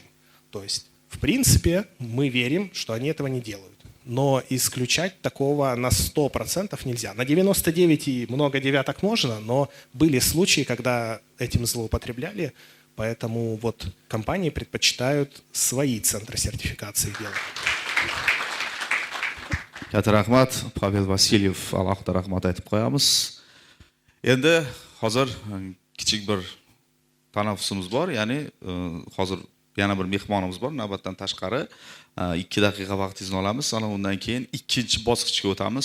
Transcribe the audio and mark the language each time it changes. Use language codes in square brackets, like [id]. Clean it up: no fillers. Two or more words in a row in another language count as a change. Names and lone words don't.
[ru] То есть, в принципе, мы верим, что они этого не делают. Но исключать такого на 100% нельзя. На 99 и много девяток можно, но были случаи, когда этим злоупотребляли, поэтому вот компании предпочитают свои центры сертификации делать. [uz] Katta rahmat, Pavel Vasilyev alohida rahmat aytib qo'yamiz. Endi hozir kichik bir tanaffusimiz bor, ya'ni hozir yana bir mehmonimiz bor, navbatdan tashqari 2 daqiqa vaqtingizni olamiz, ana undan keyin ikkinchi bosqichga o'tamiz.